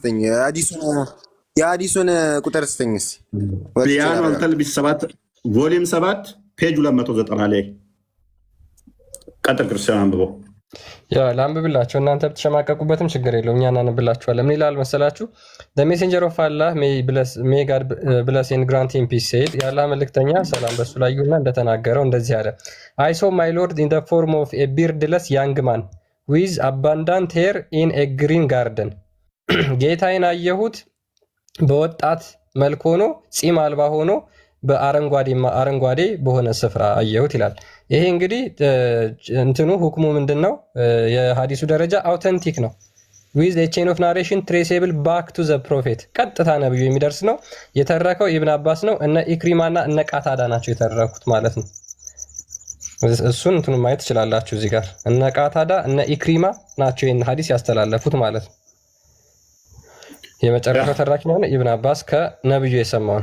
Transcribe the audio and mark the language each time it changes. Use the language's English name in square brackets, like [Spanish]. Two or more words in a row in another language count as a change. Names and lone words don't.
[Amharic] የሀዲሱን ቁጥር ስተኝስ ቢያኑ አልተልቢስ 7 ቮሊም 7 ፔጅ 290 ላይ ቀጥል። ክርስቲያን አንብበው። ያ ላንብብላችሁ እናንተ ብትሸማቀቁበትም ችግር የለውም እኛ እናነብላችኋለን። ምን ይላል መሰላችሁ? [English] The messenger of Allah may God bless and grant him peace said [Amharic] የአላህ መልእክተኛ ሰላም በሱ ላይ ይሁንና እንደተናገረው እንደዚህ አለ። [English] I saw my lord in the form of a beardless young man with abundant hair in a green garden [Amharic] ጌታዬን አየሁት በወጣት መልክ ሆኖ ጺም አልባ ሆኖ በአረንጓዴ በሆነ ስፍራ አየሁት ይላል። ይሄ እንግዲህ እንትኑ ሁክሙ ምንድነው? የሐዲሱ ደረጃ አውተንቲክ ነው። [English] with a chain of narration traceable back to the prophet [Amharic] ቀጥታ ነብዩ የሚደርስ ነው። የተረከው ኢብን አባስ ነው። እነ ኢክሪማና እነ ቃታዳ ናቸው የተረኩት ማለት ነው። እሱን እንትኑ ማየት ትችላላችሁ እዚህ ጋር እነ ቃታዳ እነ ኢክሪማ ናቸው ይሄን ሐዲስ ያስተላለፉት ማለት ነው። የመጨረሻው ተራኪ ነው ኢብን አባስ ከነብዩ የሰማውን